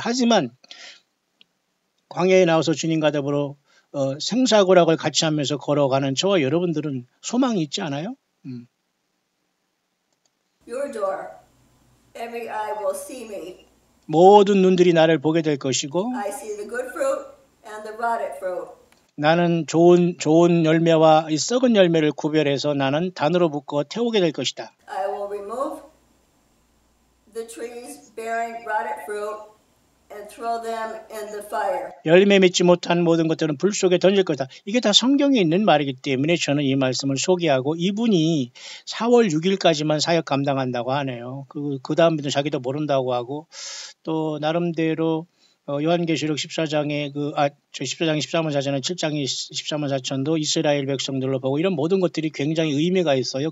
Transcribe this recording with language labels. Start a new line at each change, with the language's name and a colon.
Korean: 하지만 광야에 나와서 주님과 더불어 생사고락을 같이 하면서 걸어가는 저와 여러분들은 소망이 있지 않아요?
English: Your door. Every eye will see me.
Korean: 모든 눈들이 나를 보게 될 것이고
English: I see the good fruit and the rotted fruit.
Korean: 나는 좋은 열매와 이 썩은 열매를 구별해서 나는 단으로 묶어 태우게 될 것이다.
English: I will remove the trees bearing rotted fruit and throw them in the fire.
Korean: 열매 맺지 못한 모든 것들은 불 속에 던질 것이다. 이게 다 성경에 있는 말이기 때문에 저는 이 말씀을 소개하고 이분이 4월 6일까지만 사역 감당한다고 하네요. 그 다음부터 자기도 모른다고 하고 또 나름대로 요한계시록 14장에 14장 13번 사전은 7장 13번 사천도 이스라엘 백성들로 보고 이런 모든 것들이 굉장히 의미가 있어요.